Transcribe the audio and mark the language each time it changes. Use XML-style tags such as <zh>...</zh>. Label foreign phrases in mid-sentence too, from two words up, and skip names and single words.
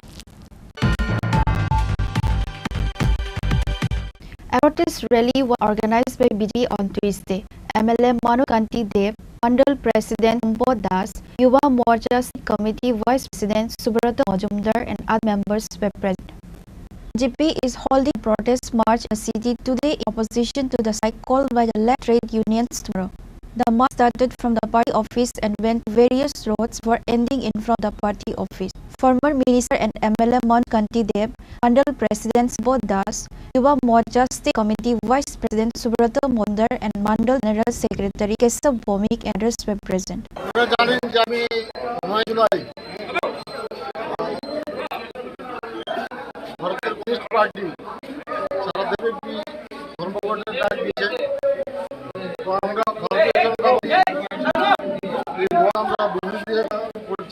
<en>A protest rally was organized by BJP on Tuesday. MLA Manu Kanti Dev, Mandal President Umbod Das, Yuva Morcha Committee Vice President Subrata Majumdar and other members were present. BJP is holding a protest march in the city today in opposition to the strike called by the left trade unions tomorrow. The march started from the party office and went to various roads for ending in front of the party office. Former Minister and MLA Manu Kanti Dev, Mandal President Umbod Das, Yuva Morcha State Committee Vice President Subrata Majumdar and Mandal General Secretary Kesav Bhomik and others were present.</en> <bn>পার্টি সারা দেশব্যাপী ধর্মঘটের ডাক দিয়েছে। তো আমরা ভারতীয় জনতা পার্টি এই বন্ধ আমরা বিরোধিতা করছি।</bn>